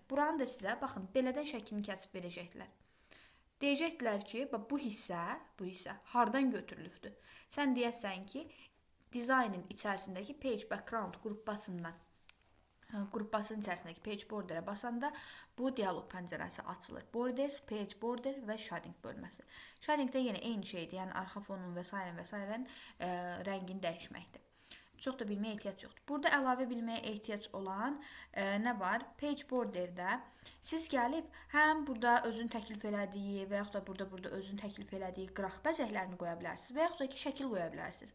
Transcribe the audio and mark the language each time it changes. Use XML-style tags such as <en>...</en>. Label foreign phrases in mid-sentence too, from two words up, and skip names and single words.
<az>Buranı da sizə, baxın, belədən şəklini kəsib verəcəklər. Deyəcəklər ki, bu hissə hardan götürülübdür? Sən deyəsən ki, Designin içərisindəki</az> <en>page background</en> <az>qrupbasının içərisindəki</az> <en>page borderə</en> <az>basanda bu dialoq pəncərəsi açılır.</az> <en>Borders, page border və shading bölməsi.</en> <az>Shadingdə yenə eyni şeydir, yəni arxa fonun və s. rəngini dəyişməkdir. Çox da bilməyə ehtiyac yoxdur. Burada əlavə bilməyə ehtiyac olan nə var?</az> <en>Page borderdə</en> <az>siz gəlib həm burada özün təklif elədiyi və yaxud da burada özün təklif elədiyi qıraq bəzəklərini qoya bilərsiniz və yaxud da ki, şəkil qoya bilərsiniz.</az>